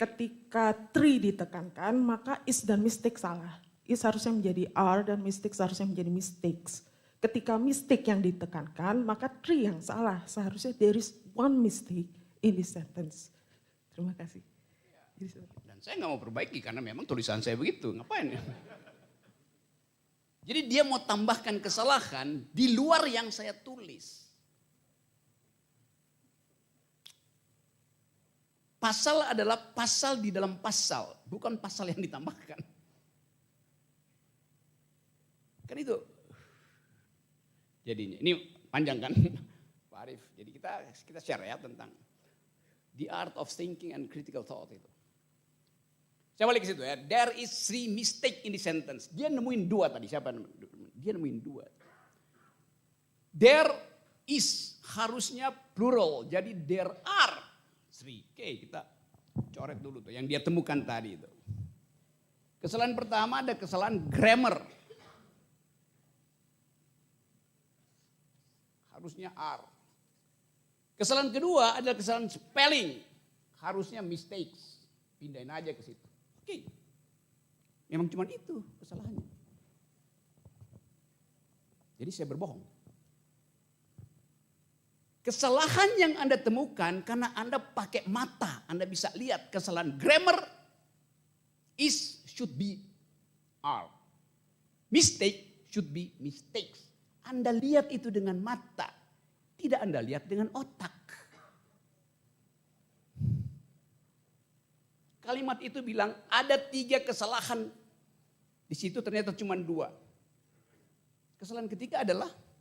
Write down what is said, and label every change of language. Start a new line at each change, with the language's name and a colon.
Indonesian: Ketika tree ditekankan, maka is dan mistake salah. Is harusnya menjadi are dan mistake seharusnya menjadi mistakes. Ketika mistake yang ditekankan, maka tree yang salah. Seharusnya
English: there is one mistake in this sentence.
Indonesian: Terima kasih. Dan saya nggak mau perbaiki karena memang tulisan saya begitu. Ngapain ya? Jadi dia mau tambahkan kesalahan di luar yang saya tulis. Pasal adalah pasal di dalam pasal, bukan pasal yang ditambahkan. Kan itu. Jadinya, ini panjang kan Pak Arief. Jadi kita share ya tentang
English: the art of thinking and critical thought
Indonesian: itu. Saya balik ke situ ya.
English: There is 3 mistake in the sentence.
Indonesian: Dia nemuin 2 tadi. Siapa? Dia nemuin 2.
English: There is
Indonesian: harusnya plural. Jadi
English: there are 3.
Indonesian: Oke, kita coret dulu tuh yang dia temukan tadi itu. Kesalahan pertama ada kesalahan grammar. Harusnya are. Kesalahan kedua adalah kesalahan spelling. Harusnya mistakes. Pindahin aja ke situ. Oke. Memang cuma itu kesalahannya. Jadi saya berbohong. Kesalahan yang Anda temukan karena Anda pakai mata. Anda bisa lihat kesalahan grammar
English: is should be are. Mistake should be mistakes.
Indonesian: Anda lihat itu dengan mata. Tidak Anda lihat dengan otak. Kalimat itu bilang ada 3 kesalahan. Di situ ternyata cuma 2. Kesalahan ketiga adalah